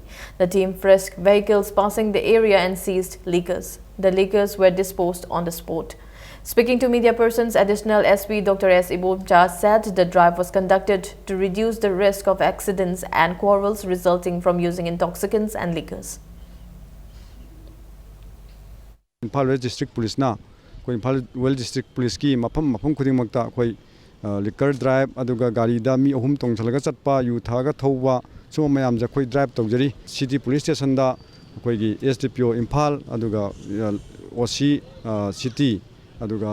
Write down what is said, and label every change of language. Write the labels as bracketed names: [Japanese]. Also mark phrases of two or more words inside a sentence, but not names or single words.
[English] The team frisked vehicles passing the area and seized liquors. The liquors were disposed on the spot. Speaking to media persons, Additional SP Dr. S. Ibomcha said the drive was conducted to reduce the risk of accidents and quarrels resulting from using intoxicants and liquors. [Manipuri] Imphal West District Police na ꯑꯩꯈꯣꯏ ꯏꯝꯐꯥꯜ ꯋꯦꯜ ꯗꯤꯁꯇ꯭ꯔꯤꯛ ꯄꯨꯂꯤꯁꯀꯤ ꯃꯐꯝ ꯈꯨꯗꯤꯡꯃꯛꯇ ꯑꯩꯈꯣꯏ [English] liquor drive [Manipuri] ꯑꯗꯨꯒ ꯒꯥꯔꯤꯗ ꯃꯤ 3 ꯇꯣꯡꯁꯤꯜꯂꯒ ꯆꯠꯄ ꯌꯨ ꯊꯛꯑꯒ ꯊꯧꯕ ꯁꯨꯝꯕ ꯃꯌꯥꯝꯁꯦ ꯑꯩꯈꯣꯏ ꯗ꯭ꯔꯥꯏꯕ ꯇꯧꯖꯔꯤ ꯁꯤꯇꯤ ꯄꯨꯂꯤꯁ ꯁ꯭ꯇꯦꯁꯟꯗ ꯑꯩꯈꯣꯏꯒꯤ SDPO ꯏꯝꯐꯥꯜ ꯑꯗꯨꯒ OC ꯁꯤꯇꯤ ꯑꯗꯨꯒ